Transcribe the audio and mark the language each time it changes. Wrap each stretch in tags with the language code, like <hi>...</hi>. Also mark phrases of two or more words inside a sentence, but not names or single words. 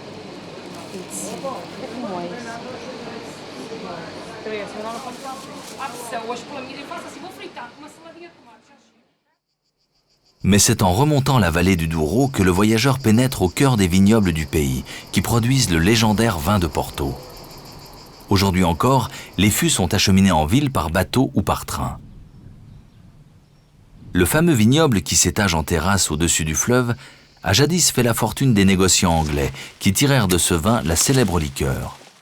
<pt>3, agora não pode falar. Hoje pela minha faço assim, vou fritar com uma saladinha de tomate.</pt> <fr>Mais c'est en remontant la vallée du Douro que le voyageur pénètre au cœur des vignobles du pays, qui produisent le légendaire vin de Porto. Aujourd'hui encore, les fûts sont acheminés en ville par bateau ou par train. Le fameux vignoble qui s'étage en terrasse au-dessus du fleuve a jadis fait la fortune des négociants anglais qui tirèrent de ce vin la célèbre liqueur.</fr>